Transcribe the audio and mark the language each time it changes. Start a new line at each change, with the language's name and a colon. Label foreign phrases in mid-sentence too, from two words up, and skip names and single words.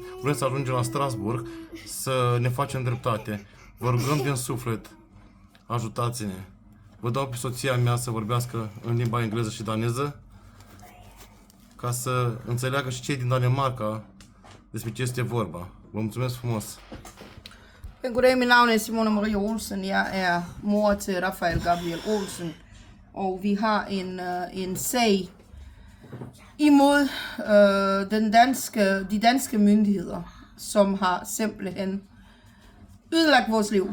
Romanian: Vrem să ajungem la Strasbourg să ne facem dreptate. Vă rugăm din suflet, ajutați-ne. Vă dau pe soția mea să vorbească în limba engleză și daneză, ca să înțeleagă și cei din Danemarca despre ce este vorba. Vă mulțumesc frumos!
Danish: Goddag, mit navn er Simone Marie Olsen. Jeg er mor til Rafael Gabriel Olsen, og vi har en sag imod de danske myndigheder, som har simpelthen ødelagt vores liv.